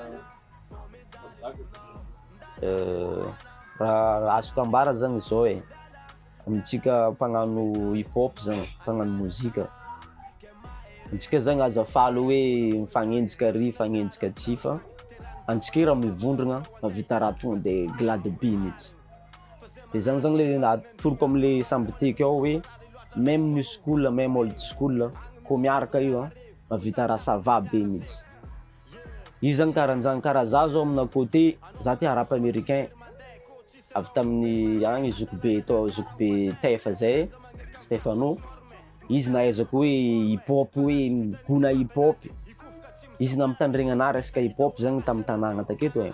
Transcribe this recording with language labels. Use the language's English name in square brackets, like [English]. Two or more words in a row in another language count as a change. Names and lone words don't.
[Malagasy] raha azoko ambara zany zao e, amintsika mpagnano [English] hip hop [Malagasy] zany, mpagnano mozika, antsika zany aza falo hoe mifagnenjika ry mifagnenjika ty fa antsika raha mivondrona mavita raha tonga de glade be mihitsy. De zany zany le atoroko am'le Sambyteky ao hoe même [English] new school [Malagasy] même [English] old school [Malagasy] ko miaraka io mavita raha [French] ça va [Malagasy] be mihitsy. Izy zany karaha za zao amina côté za ty [French] rap américain [Malagasy] avy tamin'ny agny zoko be tefa zay Stefano, izy nahaizako hoe [English] hip hop [Malagasy] hoe gona [English] hip hop, [Malagasy] izy namitandregna ana resaka [English] hip hop [Malagasy] zany tamin'ny tanàgna taketo e.